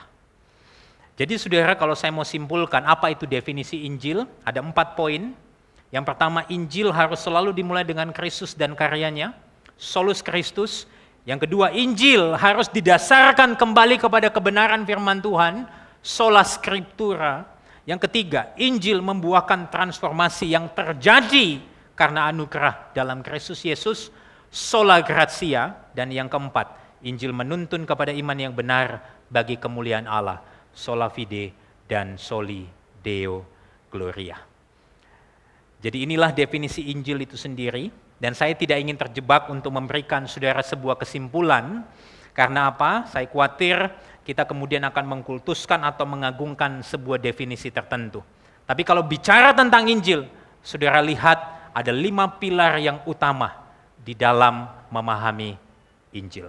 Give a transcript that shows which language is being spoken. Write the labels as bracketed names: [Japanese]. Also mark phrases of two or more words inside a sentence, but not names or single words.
[Indonesian] Jadi saudara, kalau saya mau simpulkan apa itu definisi Injil, ada 4 poin. Yang pertama, Injil harus selalu dimulai dengan Kristus dan karyanya, [Latin] solus Kristus. [Indonesian] Yang kedua, Injil harus didasarkan kembali kepada kebenaran firman Tuhan, [Latin] sola scriptura. [Indonesian] Yang ketiga, Injil membuahkan transformasi yang terjadi karena anugerah dalam Kristus Yesus, [Latin] sola gratia. [Indonesian] Dan yang keempat, Injil menuntun kepada iman yang benar bagi kemuliaan Allah, [Latin] sola fide [Indonesian] dan [Latin] soli deo gloria. [Indonesian] Jadi inilah definisi Injil itu sendiri, dan saya tidak ingin terjebak untuk memberikan saudara sebuah kesimpulan, karena apa? Saya khawatir kita kemudian akan mengkultuskan atau mengagungkan sebuah definisi tertentu. Tapi kalau bicara tentang Injil, saudara lihat ada 5 pilar yang utama di dalam memahami Injil.